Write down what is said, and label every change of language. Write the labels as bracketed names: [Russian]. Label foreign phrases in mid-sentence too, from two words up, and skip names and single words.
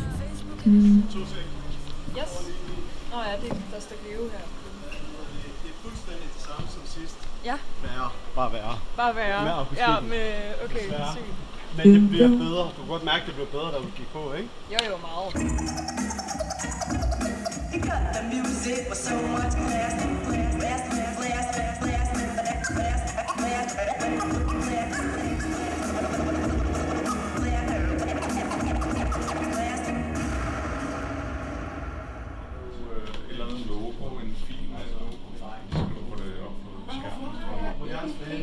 [Danish] Yes. Nå ja, det er der står leve her. Det er fuldstændig det samme som sidst. Ja. Værre. Bare værre. Bare værre. Ja, med okay, sygt. Men det bliver bedre. Du kan godt mærke, det bliver bedre, da du gik på, ikke? Jo, meget. [English] The music was so much class. [Danish] Et eller andet logo, en fin logo. Så kan du få det op på skærmen.